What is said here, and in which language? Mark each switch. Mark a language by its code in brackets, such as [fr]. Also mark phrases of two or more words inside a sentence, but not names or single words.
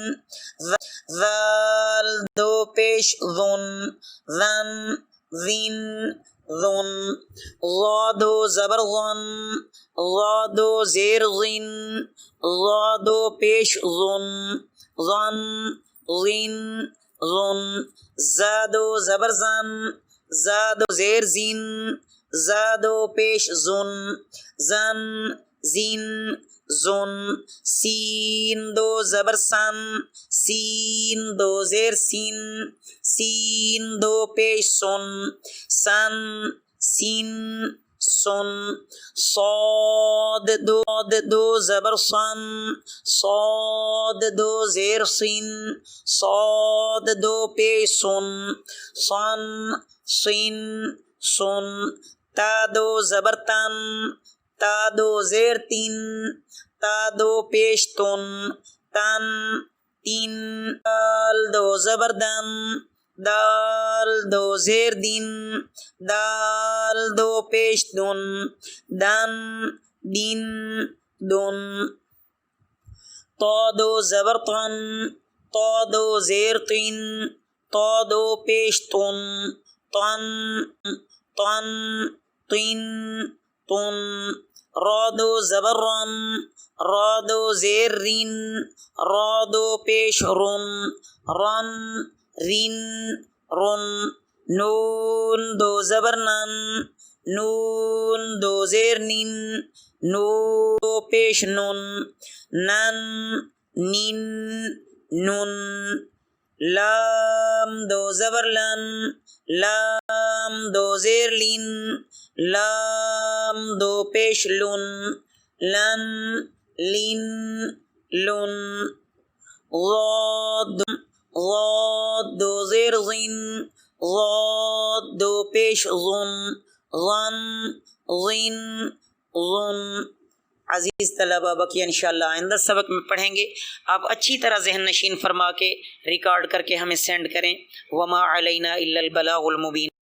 [ur] ذال دو پیش ذن، ذن ذن ذن، ضادو زبر ظن، ضادو زیر ظن، ضادو پیش ظن، ظن ظن ظن، زادو زبر زن، زادو زیر زن، زادو پیش زن، زن زن زن، سین دو زبر سن، سین دو زیر سین، سین دو پیش سن، سن سین سن، صاد دو زبر سن، صاد دو زیر سین، صاد دو پیش سن، سن سین سن، تا دو زبر تن، تا دو زیر تین، تا دو پیش تن، تن تین، دال دو زبر دن، دال دو زیر دن، دال دو پیش دن، دن دن دن، تا دو زبر تن، تا دو زیر تن، تا دو پیش تن، تن تن تن تن، را دو زبر رن، را دو زیر رن، را دو پیش رن، رن رن رن، نون دو زبر نن، نون دو زیر نن، نون دو پیش نن، نن نن نن، لام دو زبر لن، لام دو زیر لن، لام دو پیش لن، لن لن لن، ضاد ضاد دو زیر ظن، ضاد دو پیش ظن، ظن ظن ظن، عزیز طلبہ بقیہ انشاءاللہ آئندہ سبق میں پڑھیں گے. آپ اچھی طرح ذہن نشین فرما کے ریکارڈ کر کے ہمیں سینڈ کریں. [ar] وما علینا الا البلاغ المبین.